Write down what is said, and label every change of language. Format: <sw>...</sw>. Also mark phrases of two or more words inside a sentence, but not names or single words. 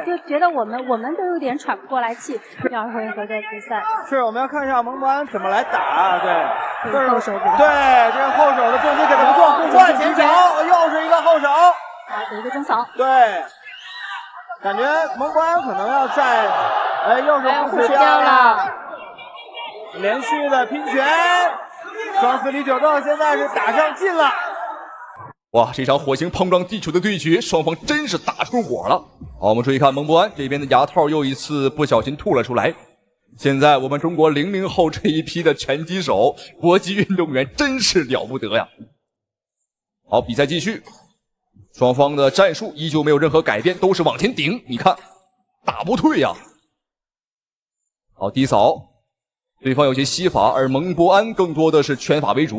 <zh>就覺得我們都有點喘不過來氣。第2回合的比賽，是我們要看一下蒙博安怎麼來打啊，對，這是後手，对，這個後手的重擊給的不錯，互換前手，又是一個後手，好，有一個中掃，對。感覺蒙博安可能要在，又是互持掉了，連續的拼拳，雙死里九斗現在是打上劲了。哇，這場火星碰撞地球的對決，雙方真是打出火了。好，我們注意看蒙博安這邊的牙套又一次不小心吐了出來。現在我們中國00後這一批的拳擊手、搏擊運動員真是了不得呀。好，比賽繼續。雙方的戰術依舊沒有任何改變，都是往前頂。你看，打不退呀。好，低掃，對方有些西法，而蒙博安更多的是拳法為主。</zh>